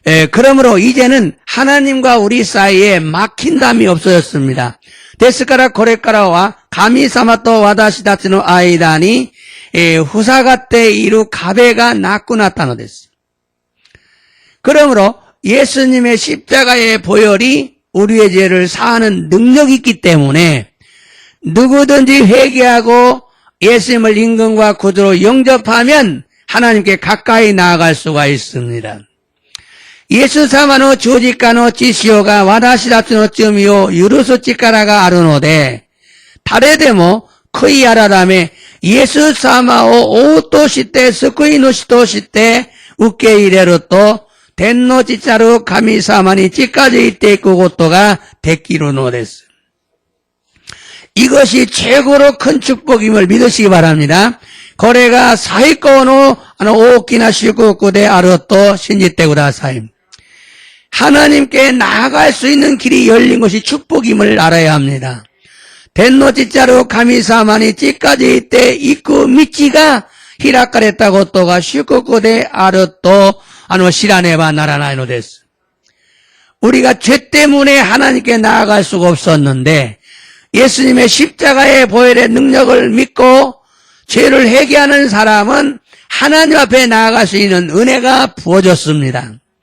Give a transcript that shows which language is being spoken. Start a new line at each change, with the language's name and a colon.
Korean: 그러므로 이제는 하나님과 우리 사이에 막힌담이 없어졌습니다.
Japanese: ですからこれからは神様と私たちの間に塞がっている壁がなくなったのです。
Korean: 그러므로 예수님의 십자가의 보혈이 우리의 죄를 사하는 능력이 있기 때문에 누구든지 회개하고 예수님을 임금과 구주로 영접하면 하나님께 가까이 나아갈 수가 있습니다.
Japanese: イエス様の十字架の血潮が私たちの罪を許す力があるので、誰でも悔い改め、イエス様を王として救い主として受け入れると、天の父なる神様に近づいていくことができるのです。
Korean: 이것이 최고로 큰 축복임을 믿으시기 바랍니다.
Japanese: これが最高の大きな祝福であると信じてください。
Korean: 하나님께 나아갈 수 있는 길이 열린 것이 축복임을 알아야 합니다.
Japanese: 天の父なる神様に近づいていく道が開かれたことが祝福であると知らねばならないのです。
Korean: 우리가 죄 때문에 하나님께 나아갈 수가 없었는데 예수님의 십자가의 보혈의 능력을 믿고 죄를 회개하는 사람은 하나님 앞에 나아갈 수 있는 은혜가 부어졌습니다.